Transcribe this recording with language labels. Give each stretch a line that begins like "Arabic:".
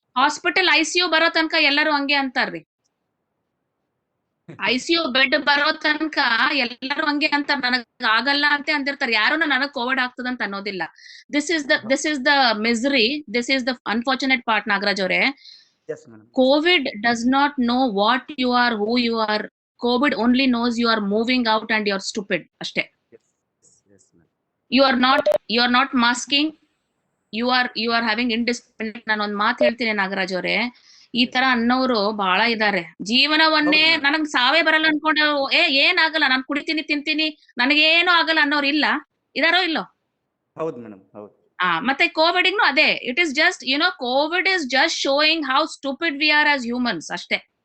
Kannada: Hospital ICU ಬರೋ ತನಕ ಎಲ್ಲರೂ ಹಂಗೆ ಅಂತಾರ್ರಿ. ICU ಬೆಡ್ ಬರೋ ತನಕ ಎಲ್ಲರೂ ಹಂಗೆ ಅಂತಾರ, ನನಗ್ ಆಗಲ್ಲ ಅಂತ ಅಂದಿರ್ತಾರೆ. ಯಾರು ನನಗ್ ಕೋವಿಡ್ ಆಗ್ತದಂತ ಅನ್ನೋದಿಲ್ಲ.
English: This is the misery, this is the unfortunate part.
Kannada: Nagaraj ಅವರೇ,
English: Yes, madam. COVID does not know what you are, who you are. COVID only knows you are moving out and you are stupid.
Kannada: ಅಷ್ಟೇ.
English: Yes, madam. You are not masking. You are having indiscipline.
Kannada: ನಾನು ಒಂದ್ ಮಾತು ಹೇಳ್ತೀನಿ ನಾಗರಾಜ್ ಅವರೇ, ಈ ತರ ಅನ್ನೋರು ಬಹಳ ಇದಾರೆ. ಜೀವನವನ್ನೇ ನನಗ್ ಸಾವೇ ಬರಲ್ಲ ಅನ್ಕೊಂಡು ಏನಾಗಲ್ಲ, ನಾನ್ ಕುಡಿತೀನಿ ತಿಂತೀನಿ ನನಗೇನು ಆಗಲ್ಲ ಅನ್ನೋರು ಇದಾರೋ ಇಲ್ಲೋ? ಹೌದು ಮೇಡಮ್, ಹೌದು. ಮತ್ತೆ ಕೋವಿಡ್ ಅದೇ.
English: It is just Covid is just showing how stupid we are as humans ಅಷ್ಟೇ.